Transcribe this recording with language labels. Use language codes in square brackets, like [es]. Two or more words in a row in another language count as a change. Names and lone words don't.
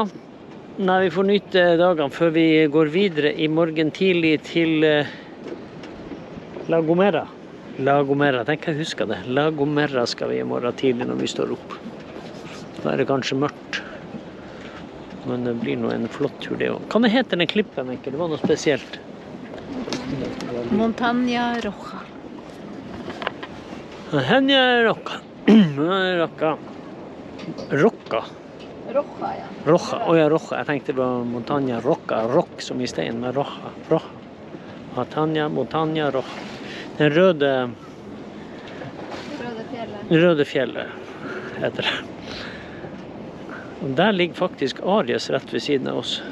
[no] Nei, vi får nyte dagene før vi går videre i morgen tidlig til La Gomera. La Gomera, tenk jeg husker det. La Gomera skal vi i morgen tidlig når vi står opp. Da det kanskje mørkt. Men det blir nå en flott tur det også. Hva det heter den klippen, Wenche? Det var noe spesielt. Montaña Roja. Montaña Roja. Roja, ja. Roja, Roja. Jeg tenkte det var Montaña Roja. Rock som i stein, med Roja. Montaña Roja. Den røde fjellet heter det. Og der ligger faktisk Aries rett ved siden av oss.